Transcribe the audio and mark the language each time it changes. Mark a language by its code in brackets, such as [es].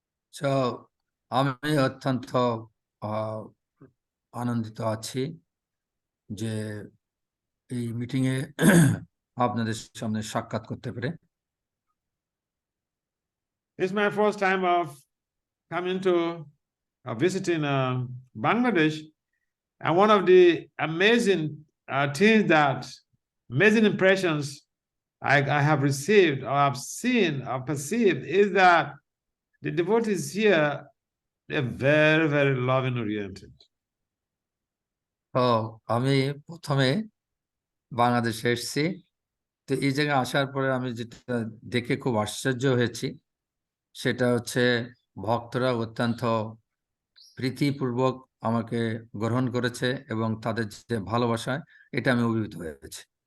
[bn] So আমি অত্যন্ত আনন্দিত আছি যে এই মিটিং এ আপনাদের সামনে সাক্ষাৎ করতে পেরে। [en] It's my first time of coming to visiting Bangladesh, and one of the amazing things amazing impressions I have received or I've seen or perceived is that the devotees here, they're very, very loving oriented. [bn] তো আমি প্রথমে বাংলাদেশে এসেছি, তো এই জায়গায় আসার পরে আমি যেটা দেখে খুব আশ্চর্য হয়েছি সেটা হচ্ছে ভক্তরা অত্যন্ত প্রীতিপূর্বক আমাকে গ্রহণ করেছে এবং তাদের যে ভালোবাসায় এটা আমি অভিভূত হয়েছি।